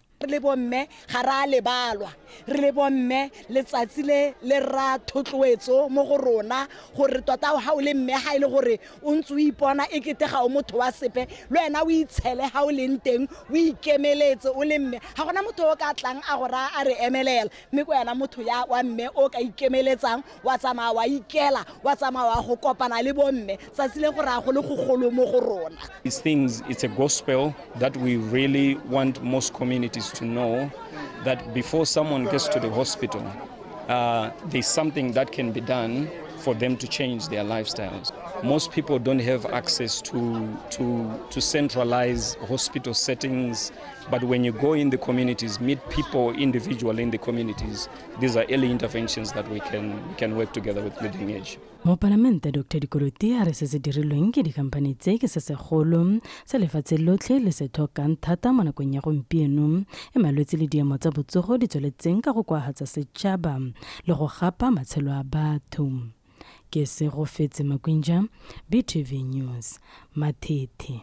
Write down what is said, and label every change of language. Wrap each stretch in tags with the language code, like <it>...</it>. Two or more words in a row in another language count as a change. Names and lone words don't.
<tn>Re le bomme ga ra lebalwa re le bomme letsatsi le ra thotloetso mo go rona gore tota ha o le mme ha ile gore o ntse o ipona e kete ga o motho wa sepe le wena o itshele ha o leng teng o ikemeletse o le mme ha gona motho o ka tlang a gora a re emelela mme ko yana motho ya wa mme o ka ikemeletsang wa tsamaya wa ikela wa tsamaya wa go kopana le bomme tsatsi le go ra go le go golo mo go rona.</tn> <en>These things, it's a gospel that we really want most communities to know that before someone gets to the hospital, there's something that can be done for them to change their lifestyles. Most people don't have access to centralize hospital settings, but when you go in the communities, meet people individually in the communities, these are early interventions that we can work together with Leading Edge.</en> <tn>Mo Palamente Dr. Dikolote a re se se dirilweng ke dikampane tse ke se segolo se lefatshe lotlhe le se tlhokang thata mo nakong ya gompieno e malwetse le diemo tsa botsogo di tsweletseng ka go kwagatsa setšhaba le go gapa matshelo a batho. Ke se go fetse Makwinja, BTV News, Matete.</tn>